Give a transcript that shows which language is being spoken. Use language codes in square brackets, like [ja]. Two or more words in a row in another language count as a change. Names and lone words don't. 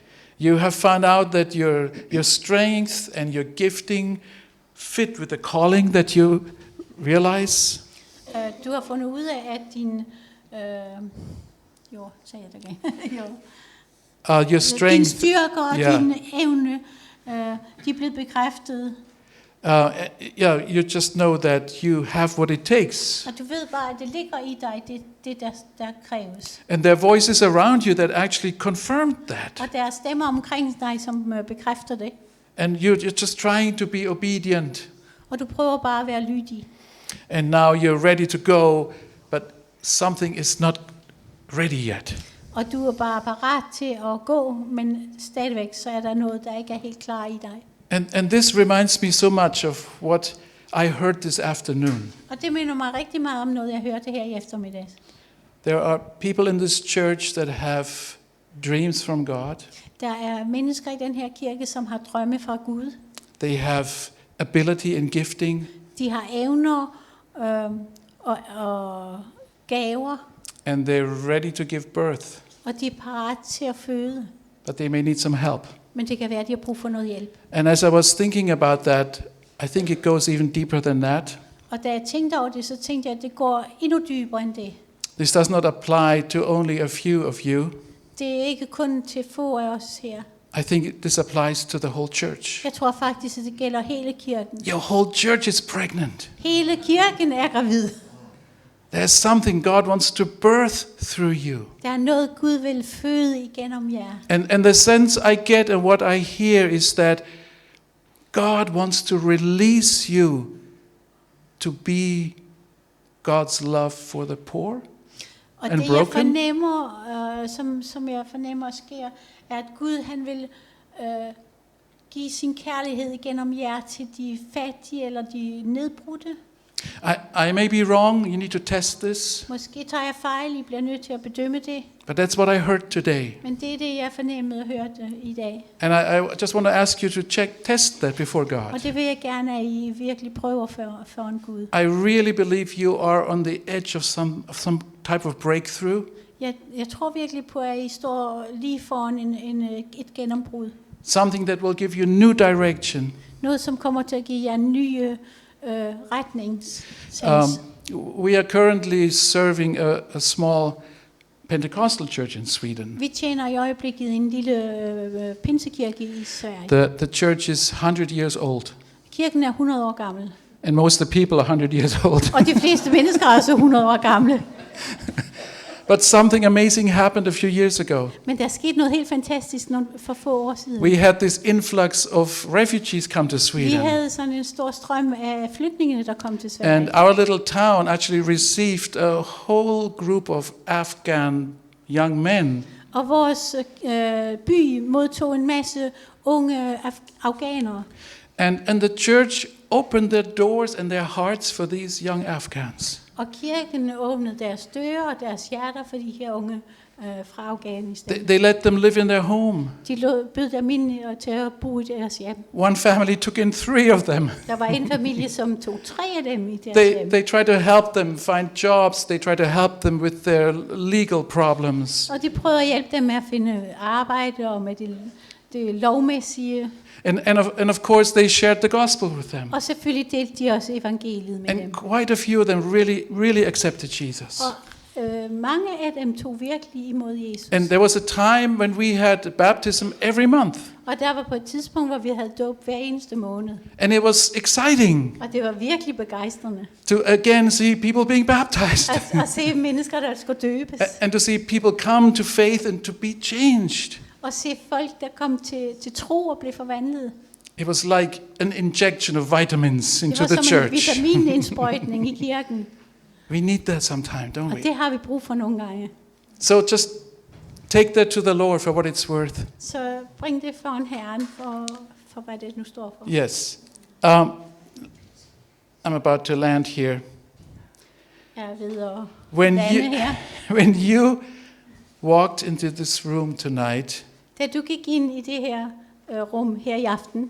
[en] You have found out that your strength and your gifting fit with the calling that you realize. [da] Du har fundet ud af, at din [en] Your strength, [da] din styrke og yeah. din evne, de er blevet bekræftet. [en] You just know that you have what it takes. [da] Og du ved bare, at det ligger i dig, det der kræves. [en] And there are voices around you that actually confirm that. [da] Og der er stemmer omkring dig, som bekræfter det. [en] And you're just trying to be obedient. [da] Og du prøver bare at være lydig. [en] And now you're ready to go, but something is not ready yet. [da] Og du er bare parat til at gå, men stadigvæk så er der noget, der ikke er helt klar i dig. [en] And this reminds me so much of what I heard this afternoon. [da] Og det minder mig rigtig meget om noget, jeg hørte her i eftermiddag. [en] There are people in this church that have dreams from God. [da] Der er mennesker i den her kirke, som har drømme fra Gud. [en] They have ability and gifting. [da] De har evner og gaver. [en] And they're ready to give birth. [da] Og de er parat til at føde. [en] But they may need some help. [da] Men det kan være, at de har brug for noget hjælp. [en] And as I was thinking about that, I think it goes even deeper than that. [da] Og da jeg tænkte over det, så tænkte jeg, at det går endnu dybere end det. [en] This does not apply to only a few of you. [da] Det er ikke kun til få af os her. [en] I think this applies to the whole church. [da] Jeg tror faktisk, at det gælder hele kirken. [en] Your whole church is pregnant. [da] Hele kirken er gravid. [en] There's something God wants to birth through you. [da] Der er noget, Gud vil føde igennem jer. [en] And the sense I get and what I hear is that God wants to release you to be God's love for the poor [da] Og [en] and [da] det [en] broken. [da] jeg fornemmer, som jeg fornemmer sker, er, at Gud han vil give sin kærlighed gennem jer til de fattige eller de nedbrudte. [en] I may be wrong, you need to test this, [da] Måske tager jeg fejl, I bliver nødt til at bedømme det. [en] but that's what I heard today. [da] Men det er det, jeg fornemmede og hørte i dag. [en] And I just want to ask you to test that before [da] Og [en] God. [da] det vil jeg gerne, at I virkelig prøver for en Gud. [en] I really believe you are on the edge of some type of breakthrough. [da] Jeg tror virkelig på, at I står lige foran et gennembrud. [en] Something that will give you new direction. [da] Noget, som kommer til at give jer nye retning. [en] We are currently serving a small Pentecostal church in Sweden. [da] Vi tjener i øjeblikket en lille pinsekirke i Sverige. [en] The church is 100 years old, [da] Kirken er 100 år gammel. [en] and most of the people are 100 years old. [da] Og de fleste mennesker er altså 100 år gamle. [en] But something amazing happened a few years ago. [da] Men der er sket noget helt fantastisk for få år siden. [en] We had this influx of refugees come to [da] Vi [en] Sweden, [da] havde sådan en stor strøm af flygtninge, der kom til Sverige. [en] and our little town actually received a whole group of Afghan young men. [da] Og vores by modtog en masse unge afghanere. [en] And the church opened their doors and their hearts for these young Afghans. [da] Og kirken åbnede deres døre og deres hjerter for de her unge fra Afghanistan. [en] They let them live in their home. [da] De bød dem ind til at bo i deres hjem. [en] One family took in 3 of them. [da] Der var en familie, som tog 3 af dem i deres hjem. [en] They tried to help them find jobs. They tried to help them with their legal problems. [da] Og de prøvede at hjælpe dem med at finde arbejde og med det lovmæssige. [en] And of course they shared the gospel with them. [da] Og selvfølgelig delte de også evangeliet med [en] And [da] dem. [en] quite a few of them really accepted Jesus. [da] Og mange af dem tog virkelig imod Jesus. [en] And there was a time when we had baptism every month. [da] Og der var på et tidspunkt, hvor vi havde dåb hver eneste måned. [en] And it was exciting [da] Og det var virkelig begejstrende. [en] to again see people being baptized. [da] At se mennesker, der skulle døbes. [en] And to see people come to faith and to be changed. [da] Og se folk, der kom til tro og blev forvandlet. [en] It was like an injection of vitamins into [da] Det var [en] the [da] som en [en] church. [da] vitaminindsprøjtning i kirken. [en] We need that sometime, don't [da] Og [en] we? [da] det har vi brug for nogle gange. [en] So just take that to the Lord for what it's worth. [da] Så bring det foran Herren for hvad det nu står for. [en] Yes. I'm about to land here. [da] Jeg er ved at [en] When [da] lande her. [en] when you walked into this room tonight, [da] Da du gik ind i det her rum her i aften,